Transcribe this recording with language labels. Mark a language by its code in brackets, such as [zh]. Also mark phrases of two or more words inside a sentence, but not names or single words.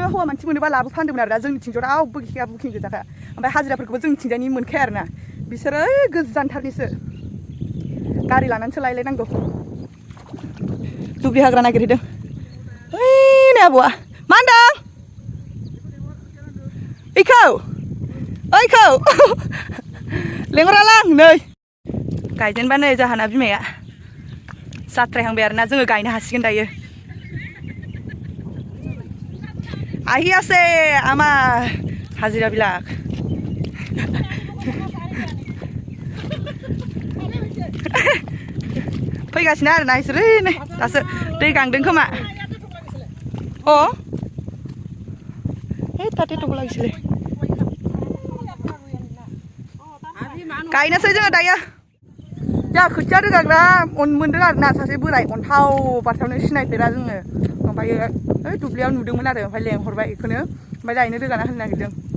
[brx] हौवा मानसि मोनोबा लाबोफान्दोंमोन आरो दा जोंनिथिंथ' रावबो गैखाया बुकिं गोजाखा ओमफ्राय हाजिराफोरखौबो जोंनिथिंजायनि मोनखाया आरोना बिसोरो गोजानथारनिसो गारि लानानैसो लायलायनांगौ दुब्लि हाग्रा नागिरहैदों ओइनै आबौआ मा होनदों ओइखौ लेंहरालां नै गायजेनबा नै जाहाना बिमाया जाद्रायहांबाय आरोना जोङो गायनो हासिगोन दायो [as] আহিয়াছে আমার হাজিরা বিলাক [brx] फैगासिनो आरोना इसोरो नै दासो दै गांदों खोमा ताते दंग लागिसैलै गायनोसै जोङो दायो जोंहा खोथिया रोगाग्रा मोनदों आरोना सासे बोराय अन्थाव बाथावनो सिनायफेरा जोङो ओमफ्रायो ओइ दुब्लियाव नुदोंमोन आरो ओमफ्राय लेंहरबाय बेखौनो ओमफ्राय लायनो रोगाना होनो नागिरदों